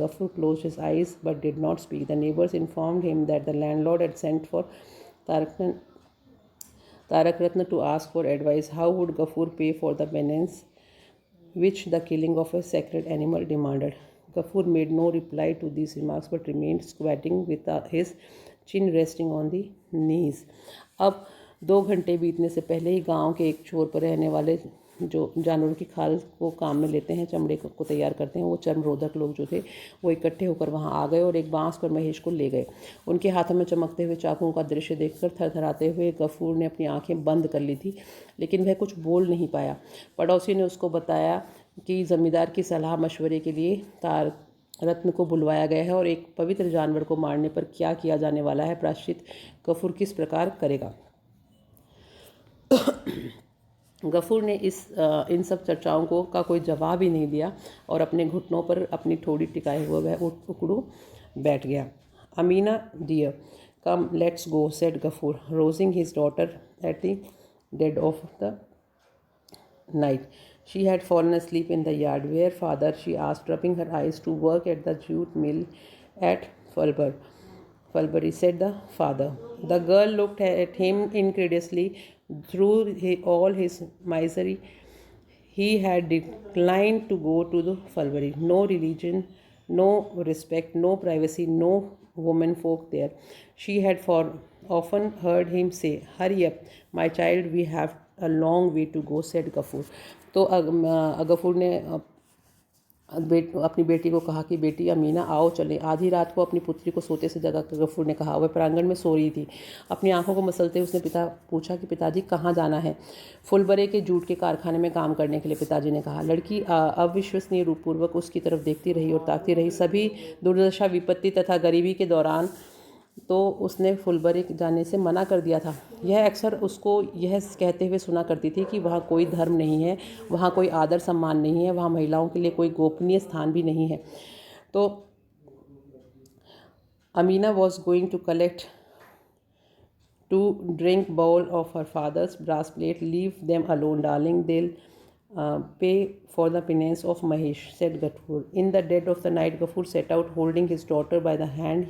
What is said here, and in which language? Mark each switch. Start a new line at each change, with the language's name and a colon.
English: Gafur closed his eyes but did not speak. The neighbors informed him that the landlord had sent for Tarak Ratna to ask for advice. How would Gafur pay for the penance which the killing of a sacred animal demanded? Gafur made no reply to these remarks but remained squatting with his chin resting on the knees.
Hindi: अब 2 घंटे बीतने से पहले ही गांव के एक छोर पर रहने वाले जो जानवरों की खाल को काम में लेते हैं, चमड़े को तैयार करते हैं, वो चर्मरोधक लोग जो थे वो इकट्ठे होकर वहां आ गए और एक बांस पर महेश को ले गए। उनके हाथों में चमकते हुए चाकुओं का दृश्य देखकर थरथराते हुए गफूर ने अपनी आंखें बंद कर ली थी, लेकिन वह कुछ बोल नहीं पाया। पड़ोसी ने उसको बताया कि जमींदार की सलाह मशवरे के लिए तार रत्न को बुलवाया गया है और एक पवित्र जानवर को मारने पर क्या किया जाने वाला है, प्रायश्चित गफूर किस प्रकार करेगा। गफूर ने इन सब चर्चाओं का कोई जवाब ही नहीं दिया और अपने घुटनों पर अपनी ठोड़ी टिकाए हुए वह उकड़ू बैठ गया।
English: Amina dear, come let's go, said Gafur, rousing his daughter at the dead of the night. She had fallen asleep in the yard. Where, father? She asked, rubbing her eyes. To work at the jute mill at Fulbury, said the father. The girl looked at him incredulously. Through all his misery, he had declined to go to the Fulbury. No religion, no respect, no privacy, no women folk there. She had often heard him say, hurry up, my child, we have a long way to go, said Gafur.
Hindi: तो गफूर ने अपनी बेटी को कहा कि बेटी अमीना आओ चले। आधी रात को अपनी पुत्री को सोते से जगा कर गफूर ने कहा, वह प्रांगण में सो रही थी। अपनी आंखों को मसलते उसने पूछा कि पिताजी कहाँ जाना है? फुलबरे के जूट के कारखाने में काम करने के लिए, पिताजी ने कहा। लड़की अविश्वसनीय रूपपूर्वक उसकी तरफ देखती रही और ताकती रही। सभी दुर्दशा, विपत्ति तथा गरीबी के दौरान तो उसने फुलबरी जाने से मना कर दिया था। यह अक्सर उसको यह कहते हुए सुना करती थी कि वहाँ कोई धर्म नहीं है, वहाँ कोई आदर सम्मान नहीं है, वहाँ महिलाओं के लिए कोई गोपनीय स्थान भी नहीं है।
English: तो Amina was going to collect to drink bowl of her father's brass plate. Leave them alone, darling. They'll pay for the penance of Mahesh, said Gafur. In the dead of the night, Gafur set out holding his daughter by the hand.